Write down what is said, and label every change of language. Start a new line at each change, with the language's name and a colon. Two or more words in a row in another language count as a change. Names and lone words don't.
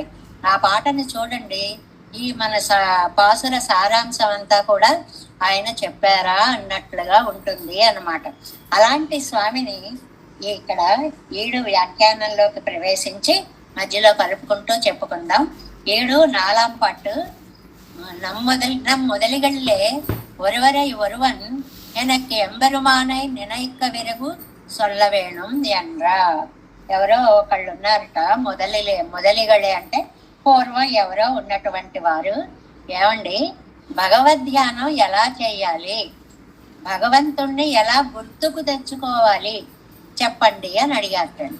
Telugu: ఆ పాటని చూడండి. ఈ మన పాసుర సారాంశం అంతా కూడా ఆయన చెప్పారా అన్నట్లుగా ఉంటుంది అన్నమాట. అలాంటి స్వామిని ఇక్కడ 7 వ్యాఖ్యానంలోకి ప్రవేశించి మధ్యలో కలుపుకుంటూ చెప్పుకుందాం.
Tamil: 7 4ஆம் பாட்டு. நம் முதலிகளிலே ஒருவரை ஒருவன் எனக்கு எம்பெருமானை நினைக்க விறகு சொல்லவேணும் என்றா.
Telugu: ఎవరో ఒకళ్ళు ఉన్నారట, మొదలిగళే అంటే పూర్వం ఎవరో ఉన్నటువంటి వారు. ఏమండి, భగవద్ధ్యానం ఎలా చేయాలి, భగవంతుణ్ణి ఎలా గుర్తుకు తెచ్చుకోవాలి చెప్పండి అని అడిగారటండి.